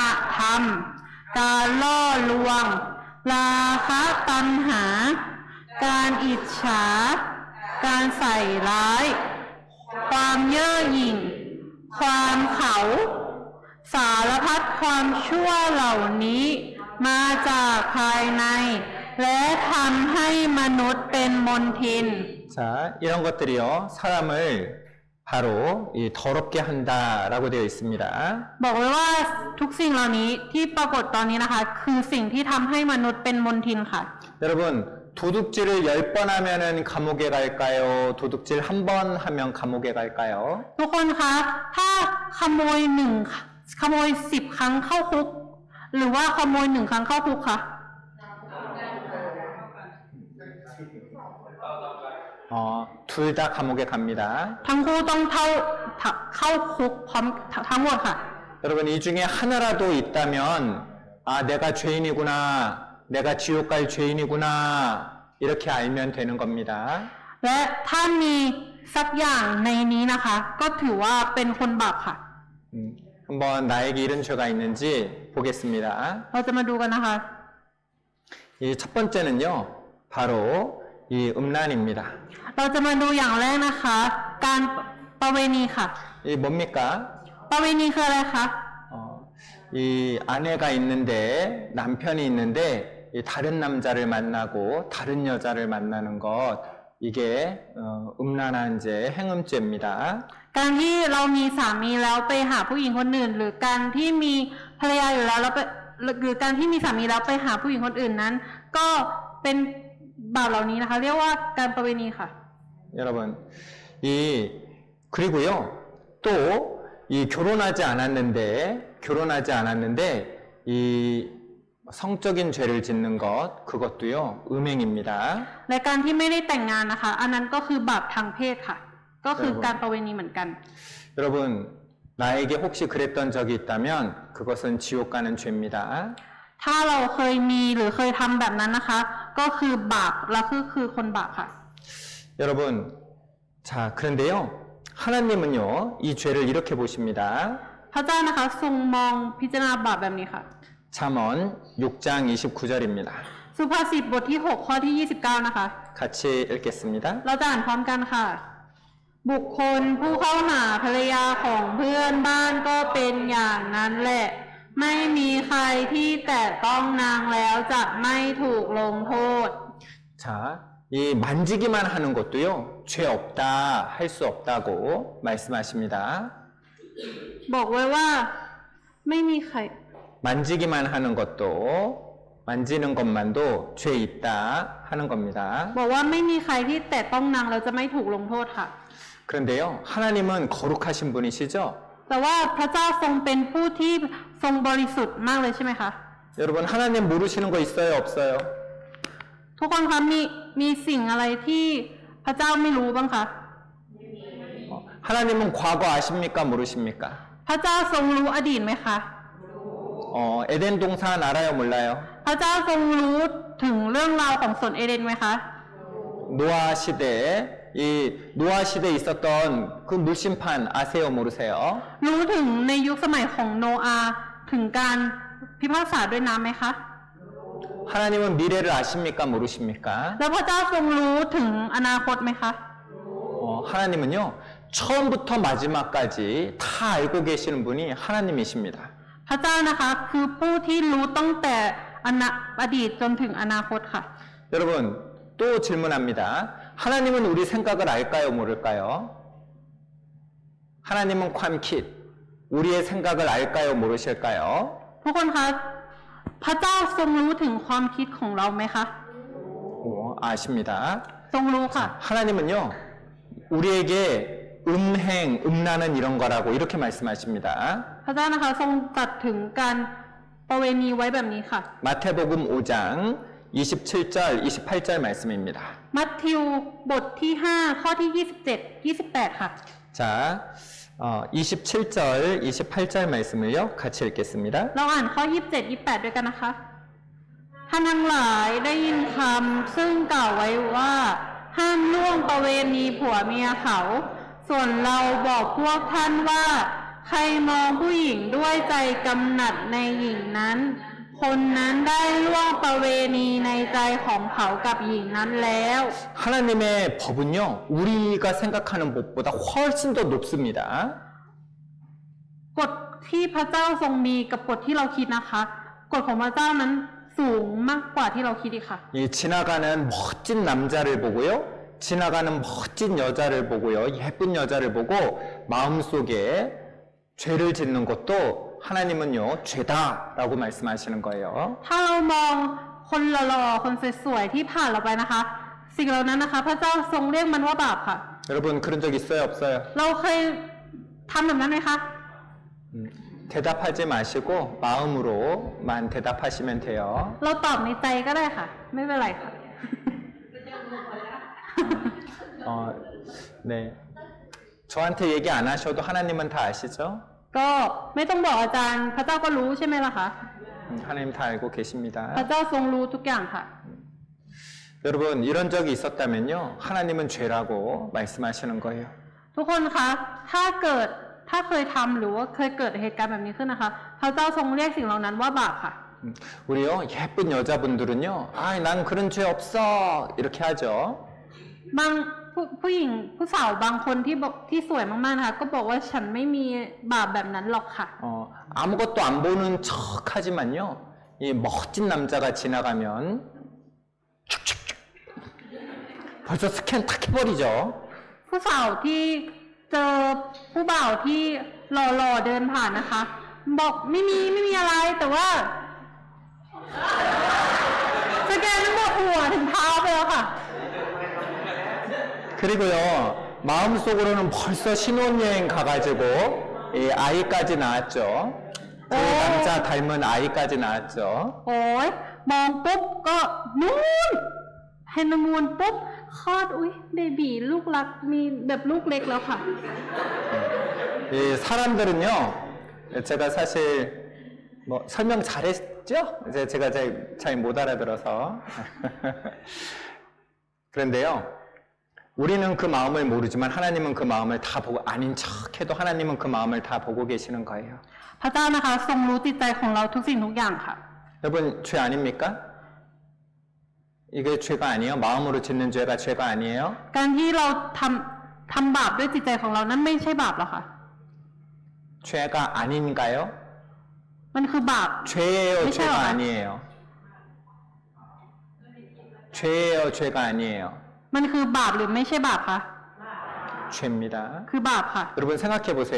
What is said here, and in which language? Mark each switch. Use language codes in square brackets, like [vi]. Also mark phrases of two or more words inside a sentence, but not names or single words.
[th] ธรรม การล่อลวง ราคะตัณหา การอิจฉา การใส่ร้าย ความเย่อหยิ่ง ความเขา สารพัดความชั่วเหล่านี้มาจากภายใน และทำให้มนุษย์เป็นมลทิน [ko] 자, 이런 것들이요, 사람을 바로 더럽게 한다라고 되어 있습니다. [th] บอกไว้ว่าทุกสิ่งเหล่านี้ที่ปรากฏตอนนี้นะคะ คือสิ่งที่ทำให้มนุษย์เป็นมลทินค่ะ [ko] 여러분, 도둑질을 10번 하면은 감옥에 갈까요? 도둑질 한 번 하면 감옥에 갈까요? [th] ทุกคนคะถ้าขโมย10 ครั้งเข้าคุก หรือว่าขโมย1 ครั้งเข้าคุกคะ [ko] 둘 다 감옥에 갑니다. [th] ทั้งคู่ต้องเข้าคุกพร้อมทั้งหมดค่ะ [ko] 여러분, 이 중에 하나라도 있다면, 아, 내가 죄인이구나, 내가 지옥 갈 죄인이구나, 이렇게 알면 되는 겁니다. [th] และถ้ามีสักอย่างในนี้นะคะ ก็ถือว่าเป็นคนบาปค่ะ [ko] 한번 나에게 이런 죄가 있는지 보겠습니다. [th] เราจะมาดูกันนะคะ [ko] 이 첫 번째는요, 바로 이 음란입니다. [th] เราจะมาดูอย่างแรกนะคะ การประเวณีค่ะ [ko] 이 뭡니까? [th] ประเวณีคืออะไรคะ [ko] 이 아내가 있는데, 남편이 있는데, 이 다른 남자를 만나고 다른 여자를 만나는 것, 이게 음란한 죄, 행음죄입니다. [th] การที่เรามีสามีแล้วไปหาผู้หญิงคนอื่น หรือการที่มีภรรยาอยู่แล้วหรือการที่มีสามีแล้วไปหาผู้หญิงคนอื่นนั้น ก็เป็นบาปเหล่านี้นะคะ เรียกว่าการประเวณีค่ะ [ko] 여러분, 그리고요, 또 결혼하지 않았는데 이 성적인 죄를 짓는 것 그것도요 음행입니다. [th] และการที่ไม่ได้แต่งงานนะคะ อันนั้นก็คือบาปทางเพศค่ะ ก็คือการประเวณีเหมือนกัน [ko] 여러분 나에게 혹시 그랬던 적이 있다면 그것은 지옥 가는 죄입니다. [th] ถ้าเราเคยมีหรือเคยทำแบบนั้นนะคะ ก็คือบาปและคือคนบาปค่ะ [ko] 여러분 자 그런데요 하나님은요 이 죄를 이렇게 보십니다. [th] พระเจ้านะคะทรงมองพิจารณาบาปแบบนี้ค่ะ [ko] 잠언 6장 29절입니다. [th] สุภาษิตบทที่ 6 ข้อที่ 29 นะคะ [ko] 같이 읽겠습니다. [th] เราจะอ่านพร้อมกันค่ะ บุคคลผู้เข้าหาภรรยาของเพื่อนบ้านก็เป็นอย่างนั้นแหละ ไม่มีใครที่แตะต้องนางแล้วจะไม่ถูกลงโทษ [ko] 자, 이 만지기만 하는 것도요 죄 없다 할 수 없다고 말씀하십니다. [th] บอกไว้ว่าไม่มีใคร [ko] 만지기만 하는 것도 만지는 것만도 죄 있다 하는 겁니다. [th] บอกว่าไม่มีใครที่แตะต้องนางแล้วจะไม่ถูกลงโทษค่ะ [ko] 그런데요 하나님은 거룩하신 분이시죠? [th] แต่ว่าพระเจ้าทรงเป็นผู้ที่ทรงบริสุทธิ์มากเลยใช่ไหมคะ [ko] 여러분 하나님 모르시는 거 있어요 없어요? [th] ทุกคนคะมีสิ่งอะไรที่พระเจ้าไม่รู้บ้างคะ [ko] 하나님은 과거 아십니까 모르십니까? [th] พระเจ้าทรงรู้อดีตไหมคะ [ko] 에덴 동산 알아요 몰라요? [th] พระเจ้าทรงรู้ถึงเรื่องราวของสวนเอเดนไหมคะ [ko] 노아 시대에 이 노아 시대에 있었던 그 물심판 아세요 모르세요? [th] รู้ถึงในยุคสมัยของโนอาห์ถึงการพิพากษาด้วยน้ำไหมคะ [ko] 하나님은 미래를 아십니까 모르십니까? [th] แล้วพระเจ้าทรงรู้ถึงอนาคตไหมคะ [ko] 하나님은요 처음부터 마지막까지 다 알고 계시는 분이 하나님이십니다. [th] พระเจ้านะคะคือผู้ที่รู้ตั้งแต่อดีตจนถึงอนาคตค่ะ [ko] 여러분 또 질문합니다. 하나님은 우리 생각을 알까요 모를까요? 하나님은 콴킷 우리의 생각을 알까요 모르실까요? [th] ทุกคนคะพระเจ้าทรงรู้ถึงความคิดของเราไหมคะ [ko] 아십니다. [th] ทรงรู้ค่ะ [ko] 하나님은요 우리에게 음행, 음란은 이런 거라고 이렇게 말씀하십니다. [th] พระเจ้านะคะทรงตรัสถึงการประเวณีไว้แบบนี้ค่ะ [ko] 마태복음 5장 27절, 28절 말씀입니다. [th] มัทธิวบทที่ 5 ข้อที่ 27 28 ค่ะ [ko] 자, 27절, 28절 말씀을요 같이 읽겠습니다. [th] เราอ่านข้อ 27 28 ด้วยกันนะคะท่านทั้งหลายได้ยินคำซึ่งกล่าวไว้ว่าห้ามล่วงประเวณีผัวเมียเขา ส่วนเราบอกพวกท่านว่าใครมองผู้หญิงด้วยใจกำหนัดในหญิงนั้น คนนั้นได้ล่วงประเวณีในใจของเขากับหญิงนั้นแล้ว [ko] 하나님의 법은요 우리가 생각하는 법보다 훨씬 더 높습니다. [th] กฎที่พระเจ้าทรงมีกับกฎที่เราคิดนะคะกฎของพระเจ้านั้นสูงมากกว่าที่เราคิดอีกค่ะ [ko] 이 지나가는 멋진 남자를 보고요 지나가는 멋진 여자를 보고요 예쁜 여자를 보고 마음속에 죄를 짓는 것도 하나님은요 죄다라고 말씀하시는 거예요. [th] ถ้าเรามองคนหล่อๆคนสวยๆที่ผ่านเราไปนะคะ สิ่งเหล่านั้นนะคะ พระเจ้าทรงเรียกมันว่าบาปค่ะ [ko] 여러분 그런 적 있어요 없어요? [th] เราเคยทำแบบนั้นไหมคะ [ko] 대답하지 마시고 마음으로만 대답하시면 돼요. [th] เราตอบในใจก็ได้ค่ะ ไม่เป็นไรค่ะ [ko] 네. 저한테 얘기 안 하셔도 하나님은 다 아시죠? [th] ก็ไม่ต้องบอกอาจารย์ พระเจ้าก็รู้ใช่ไหมล่ะคะ [ko] 하나님 다 알고 계십니다. [th] พระเจ้าทรงรู้ทุกอย่างค่ะ [ko] 여러분 이런 적이 있었다면요 하나님은 죄라고 말씀하시는 거예요. [th] ทุกคนคะ ถ้าเคยทำหรือว่าเคยเกิดเหตุการณ์แบบนี้ขึ้นนะคะ พระเจ้าทรงเรียกสิ่งเหล่านั้นว่าบาปค่ะ [ko] 우리요 예쁜 여자분들은요 난 그런 죄 없어 이렇게 하죠. [th] บางผู้หญิงผู้สาวบางคนที่สวยมากๆนะคะก็บอกว่าฉันไม่มีบาปแบบนั้นหรอกค่ะ [ko] 아무것도 안 보는 척 하지만요 이 멋진 남자가 지나가면 벌써 스캔 탁 해버리죠. [th] ผู้สาวที่เจอผู้บ่าวที่หล่อๆเดินผ่านนะคะ บอกไม่มีอะไรแต่ว่าสแกนทั้งหมดหัวถึงเท้าไปแล้วค่ะ [ko] 그리고요 마음속으로는 벌써 신혼여행 가가지고 아이까지 나왔죠. 그 남자 닮은 아이까지 나왔죠. [th] โอ้ยมองปุ๊บก็นู่นฮันนีมูนปุ๊บคลอดอุ้ยเบบีลูกรักมีแบบลูกเล็กแล้วค่ะ [ko] 이 사람들은요, 제가 사실 뭐 설명 잘했죠? 제가 잘 못 알아들어서. 그런데요, 우리는 그 마음을 모르지만 하나님은 그 마음을 다 보고, 아닌 척해도 하나님은 그 마음을 다 보고 계시는 거예요. [th] พระเจ้านะคะทรงรู้จิตใจของเราทุกสิ่งทุกอย่างค่ะ [ko] 여러분, 죄 아닙니까? 이게 죄가 아니에요? 마음으로 짓는 죄가 죄가 아니에요? [th] การที่เราทำบาปด้วยจิตใจของเรานั้นไม่ใช่บาปหรอกค่ะ [ko] 죄가 아닌가요? [th] มันคือบาป [ko] 죄예요, 미쳐요. 죄가 아니에요? 죄예요, 죄가 아니에요? [th] มันคือบาปหรือไม่ใช่บาปคะ [ko] 죄입니다. [th] คือบาปค่ะ [ko] 여러분 생각해 보세요.